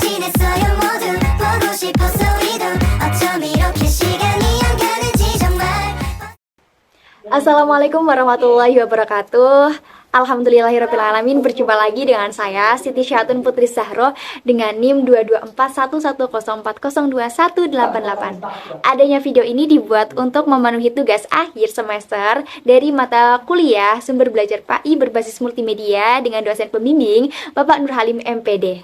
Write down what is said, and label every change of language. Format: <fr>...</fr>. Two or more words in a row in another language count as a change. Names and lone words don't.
<ko>있어요 모두 보고 싶어서 이도 어쩜 이렇게 시간이 안 가는지 정말.</ko> <ar>السلام عليكم ورحمة الله وبركاته.</ar> <id>Alhamdulillahirrabbilalamin. Berjumpa lagi dengan saya Siti Syatun Putri Zahro dengan NIM 2241104021888. Adanya video ini dibuat untuk memenuhi tugas akhir semester dari mata kuliah Sumber Belajar PAI berbasis multimedia dengan dosen pembimbing Bapak Nur Halim MPD.</id>